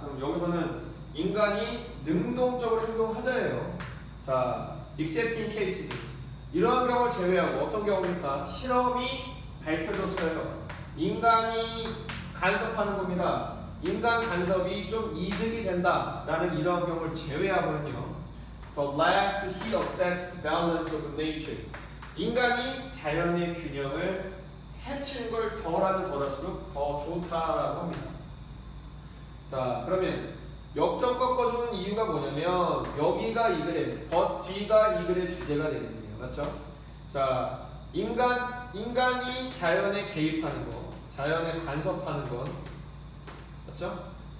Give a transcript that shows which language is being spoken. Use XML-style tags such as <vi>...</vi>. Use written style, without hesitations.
<ko>그럼 여기서는 인간이 능동적으로 행동하자예요.</ko> <en>자, accepting cases.</en> <ko>이러한 경우를 제외하고 어떤 경우입니까? 실험이 밝혀졌어요. 인간이 간섭하는 겁니다. 인간 간섭이 좀 이득이 된다라는 이러한 경우를 제외하고는요.</ko> <en>The less he upsets the balance of nature.</en> <ko>인간이 자연의 균형을 해치는 걸 덜하면 덜할수록 더 좋다라고 합니다. 자, 그러면 역적 꺾어주는 이유가 뭐냐면, 여기가 이 그래, 뒤가 이 글의 주제가 되겠네요. 맞죠? 자, 인간이 자연에 개입하는 거, 자연에 간섭하는 건, 맞죠?</ko>